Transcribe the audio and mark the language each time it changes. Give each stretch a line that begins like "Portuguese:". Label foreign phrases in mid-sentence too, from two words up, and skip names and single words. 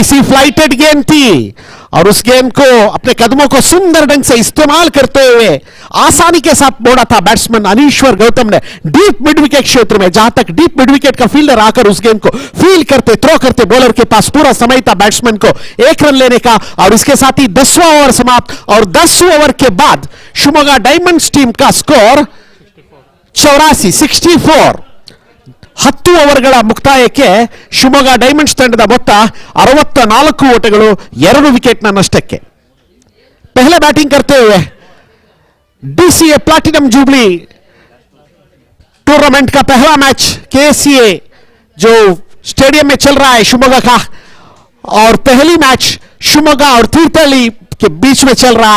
Hindi: सी फ्लाइटेड गेंद थी और उस गेंद को अपने कदमों को सुंदर ढंग से इस्तेमाल करते हुए आसानी के साथ मोड़ा था बैट्समैन अनीश्वर गौतम ने
English: deep mid wicket
Hindi: क्षेत्र में, जहां तक
English: deep mid wicket
Hindi: का फील्डर आकर उस गेंद को फील करते थ्रो करते बॉलर के पास पूरा समय था बैट्समैन को 1 रन लेने का, और इसके साथ ही 10वां ओवर समाप्त और 10 ओवर के बाद शिवमोगा डायमंड्स टीम का स्कोर 84, 64।
Kannada: 10 ಓವರ್ಗಳ ಮುಕ್ತಾಯಕ್ಕೆ ಶಿವಮೊಗ್ಗ ಡೈಮಂಡ್ಸ್ ತಂಡದ ಮೊತ್ತ 64 ಓಟಗಳು 2 ವಿಕೆಟ್ನ ನಷ್ಟಕ್ಕೆ।
Hindi: पहले बैटिंग करते हुए डीसीए प्लैटिनम जुबली टूर्नामेंट का पहला मैच केसीए जो स्टेडियम में चल रहा है शिवमोगा का, और पहली मैच शिवमोगा और तीर्थहल्ली के बीच में चल रहा है।